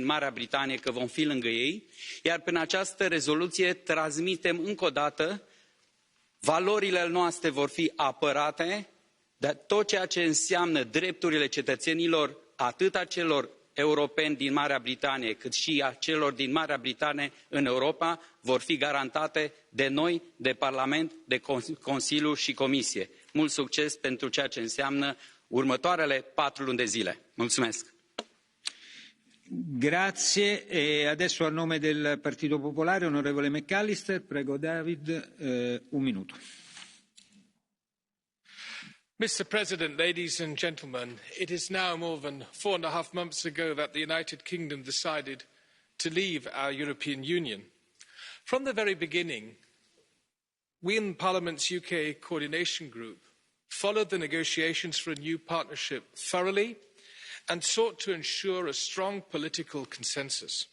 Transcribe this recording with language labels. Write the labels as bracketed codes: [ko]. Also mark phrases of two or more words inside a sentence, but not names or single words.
[ro] Marea Britanie că vom fi lângă ei, iar prin această rezoluție transmitem încă o dată valorile noastre vor fi apărate, dar tot ceea ce înseamnă drepturile cetățenilor, atât a celor europeni din Marea Britanie, cât și a celor din Marea Britanie în Europa, vor fi garantate de noi, de Parlament, de Consiliu și Comisie. Mult succes pentru ceea ce înseamnă următoarele 4 luni de zile. Mulțumesc! [it] Grazie. E adesso a nome del Partito Popolare, onorevole McAllister, prego David, un minuto. [en] Mr. President, ladies and gentlemen, it is now more than 4.5 months ago that the United Kingdom decided to leave our European Union. From the very beginning, we in Parliament's UK Coordination Group followed the negotiations for a new partnership thoroughly and sought to ensure a strong political consensus.